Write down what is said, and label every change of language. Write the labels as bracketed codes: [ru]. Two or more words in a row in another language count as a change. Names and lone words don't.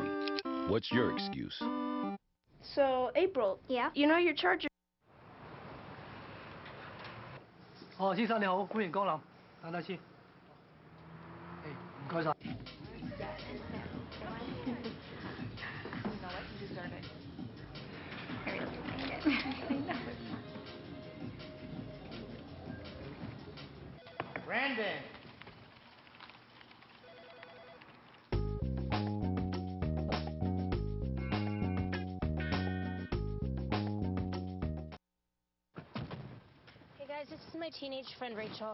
[en] What's your excuse? So, April, Yeah? you know your charger. [yue] 哦，先生你好，歡迎光臨，等等先。誒，唔該晒。 [en] Brandon. Hey guys, this is my teenage friend Rachel.